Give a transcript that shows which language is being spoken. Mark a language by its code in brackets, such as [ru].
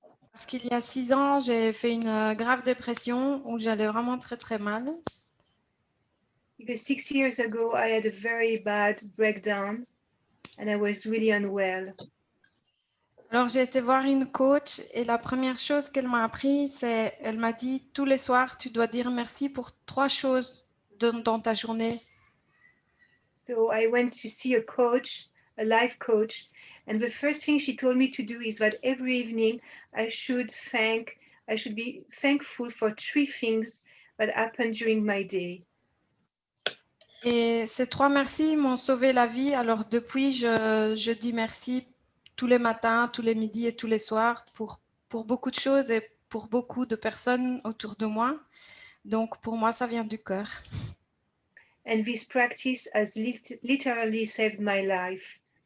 [fr] Parce qu'il y a 6 ans, j'ai fait une grave dépression où j'allais vraiment très, très mal. [en] Because 6 years ago, I had a very bad breakdown and I was really unwell. [fr] Alors, j'ai été voir une coach et la première chose qu'elle m'a appris, c'est, elle m'a dit, tous les soirs, tu dois dire merci pour 3 choses dans ta journée. [en] So I went to see a coach, a life coach, and the first thing she told me to do is that every evening I should be thankful for 3 things that happened during my day. [fr] Et ces 3 merci m'ont sauvé la vie. Alors depuis, je dis merci tous les matins, tous les midis et tous les soirs pour beaucoup de choses et pour beaucoup de personnes autour de moi. Donc pour moi, ça vient du cœur. [en] And this practice has literally saved my life.